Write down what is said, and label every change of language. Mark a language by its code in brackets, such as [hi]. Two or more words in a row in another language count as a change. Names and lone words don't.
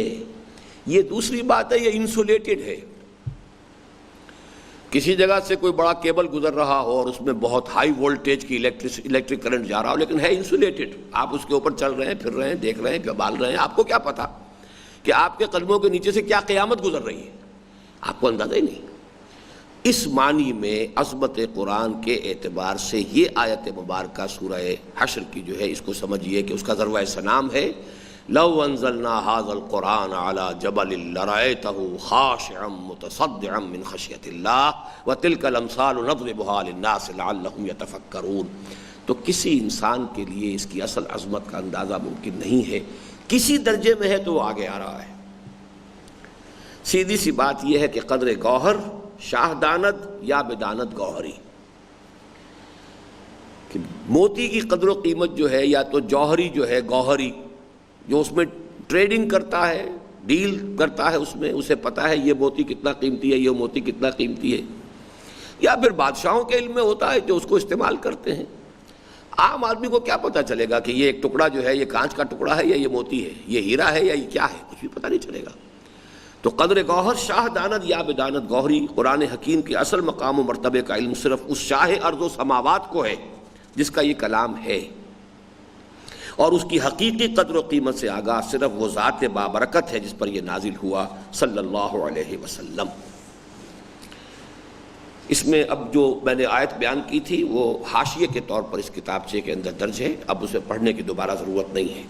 [ur] یہ دوسری بات ہے، یہ انسولیٹڈ ہے، کسی جگہ سے کوئی بڑا کیبل گزر رہا ہو اور اس میں بہت ہائی وولٹیج کی الیکٹرک کرنٹ جا رہا ہو، لیکن ہے انسولیٹڈ، آپ اس کے اوپر چل رہے ہیں، پھر رہے ہیں، دیکھ رہے ہیں، گبال رہے ہیں، آپ کو کیا پتا کہ آپ کے قدموں کے نیچے سے کیا قیامت گزر رہی ہے، آپ کو اندازہ ہی نہیں۔ اس معنی میں عظمت قرآن کے اعتبار سے یہ آیت مبارکہ سورہ حشر کی جو ہے اس کو سمجھیے کہ اس کا [ar] ذروہ سنام [ur] ہے، [ar] لو انزلنا هذا القرآن على جبل لرأيته خاشعا متصدعا من خشیۃ اللہ وتلك الامثال نضربها للناس لعلهم يتفکرون۔ [ur] تو کسی انسان کے لیے اس کی اصل عظمت کا اندازہ ممکن نہیں ہے، کسی درجے میں ہے تو وہ آگے آ رہا ہے۔ سیدھی سی بات یہ ہے کہ [fa] قدر گوہر شاہ داند یا بداند گوہری، [ur] کہ موتی کی قدر و قیمت جو ہے یا تو جوہری جو ہے، گوہری جو اس میں ٹریڈنگ کرتا ہے، ڈیل کرتا ہے، اس میں اسے پتہ ہے یہ موتی کتنا قیمتی ہے، یہ موتی کتنا قیمتی ہے، یا پھر بادشاہوں کے علم میں ہوتا ہے جو اس کو استعمال کرتے ہیں۔ عام آدمی کو کیا پتہ چلے گا کہ یہ ایک ٹکڑا جو ہے یہ کانچ کا ٹکڑا ہے یا یہ موتی ہے، یہ ہیرا ہے یا یہ کیا ہے، کچھ بھی پتہ نہیں چلے گا۔ [fa] تو قدر گوہر شاہ داند یا بداند گوہری، [ur] قرآن حکیم کے اصل مقام و مرتبے کا علم صرف اس شاہ ارض و سماوات کو ہے جس کا یہ کلام ہے، اور اس کی حقیقی قدر و قیمت سے آگاہ صرف وہ ذات بابرکت ہے جس پر یہ نازل ہوا [ar] صلی اللہ علیہ وسلم۔ [ur] اس میں اب جو میں نے آیت بیان کی تھی وہ حاشیے کے طور پر اس کتابچے کے اندر درج ہے، اب اسے پڑھنے کی دوبارہ ضرورت نہیں ہے۔